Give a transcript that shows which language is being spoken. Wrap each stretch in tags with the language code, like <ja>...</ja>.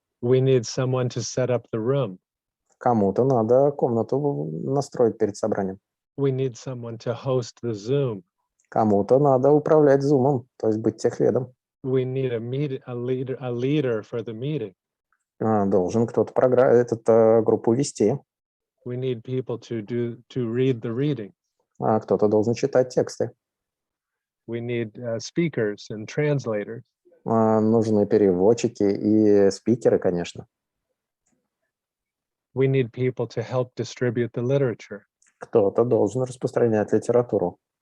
<en>We need someone to set up the room.</en> <ru>Кому-то надо комнату настроить перед собранием.</ru> <en>We need someone to host the Zoom.</en> <ru>Кому-то надо управлять зумом, то есть быть техледом.</ru> <en>We need a leader for the meeting.</en> <ru>Должен кто-то группу вести.</ru> <en>We need people to read the reading.</en> <ru>Кто-то должен читать тексты.</ru> <en>We need speakers and translators.</en> <ru>Нужны переводчики и спикеры, конечно.</ru> <en>We need people to help distribute the literature.</en> <ru>Кто-то должен распространять литературу.</ru>